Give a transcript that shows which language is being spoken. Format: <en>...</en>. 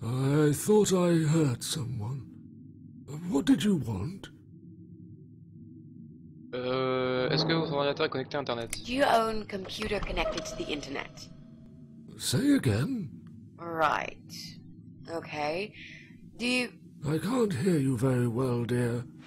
<en>I thought I heard someone. What did you want?</en> <fr>Est-ce que votre ordinateur est connecté à Internet?</fr> <en>Do you own computer connected to the internet? Say again? Right. Okay. Do you... I can't hear you very well, dear.</en>